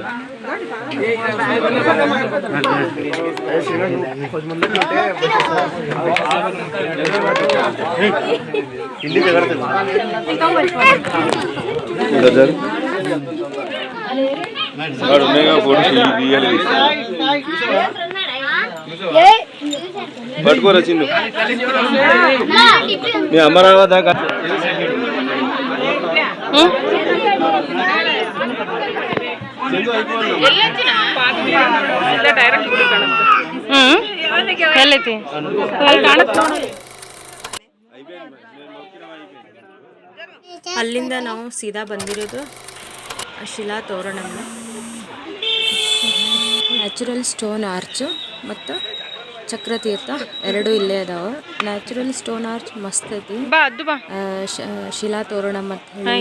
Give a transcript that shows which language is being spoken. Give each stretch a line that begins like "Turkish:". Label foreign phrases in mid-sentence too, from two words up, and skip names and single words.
Kannada: ಹಿಂದಿ ಜಗಡ್ತದೆ
Telugu: పట్టుకోరా చిన్ను మీ అమరావతి దాకా
Kannada: ಡೈರೆಕ್ಟ್ ಗುಡಿ ಕಾಣುತ್ತೆ ಎಲ್ಲೈತಿ ಅಲ್ಲಿ ಕಾಣುತ್ತೆ ಅಲ್ಲಿಂದ ನಾವು ಸೀದಾ ಬಂದಿರೋದು ಶಿಲಾ ತೋರಣಮ್ಮ
English: natural stone arch
Kannada: ಮತ್ತು ಚಕ್ರತೀರ್ಥ ಎರಡೂ ಇಲ್ಲೇ ಅದಾವ
English: natural stone arch
Kannada: ಮಸ್ತ್ ಐತಿ ಶಿಲಾ ತೋರಣಂ ಅಂತ ಹೇಳಿ